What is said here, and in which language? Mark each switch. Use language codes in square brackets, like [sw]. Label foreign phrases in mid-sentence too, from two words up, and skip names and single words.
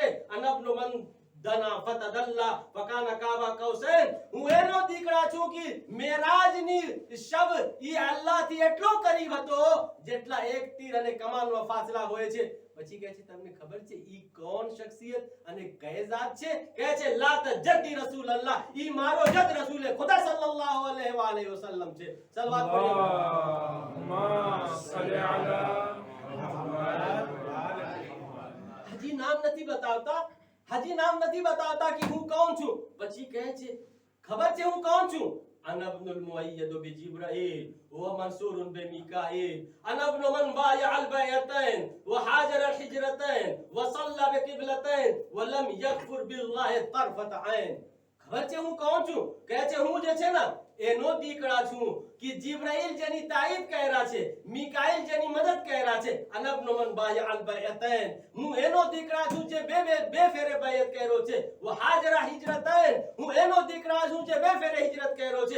[ar] أنا ابن من دنا فتدلى فكان قاب قوسين, [gu] હું એનો દીકરા છું કે મેરાજની શબ ઈ અલ્લાહથી એટલો કરીબ હતો જેટલા એક તીર અને કમાનનો ફાસલા હોય છે. પછી કહે છે તમને ખબર છે ઈ કોણ શખ્સિયત અને કઈ જાત છે? કહે છે [ar] لا جدي رسول الله, [gu] ઈ મારો જદ રસૂલે ખુદા [ar] صلى الله عليه وسلم [gu] છે. સલવાત પઢો. [ar] اللهم صل على محمد. [gu] હજી નામ નથી બતાવતા, હજી નામ નથી બતાવતા કે હું કોણ છું. પછી કહે છે ખબર છે હું કોણ છું? [ar] أنا ابن المؤيد بجبرائيل ومنصور بميكائيل. أنا ابن من بايع البيعتين وحاجر الحجرتين وصلى بقبلتين ولم يكفر بالله طرفة عين. [gu] ખબર છે હું કોણ છું? કહે છે હું જે છે ને એનો દીકરા છું કે જીબ્રાઈલ જેની તાઈદ કર્યા છે, મિકાઈલ જેની મદદ કર્યા છે. [ar] أنا ابن من بايع البيعتين, [gu] હું એનો દીકરા છું જે બે ફેરે બાયત કર્યો છે. [ar] وهاجر الهجرتين, [gu] હું એનો દીકરા છું જે બે ફેરે હિજરત કર્યો છે.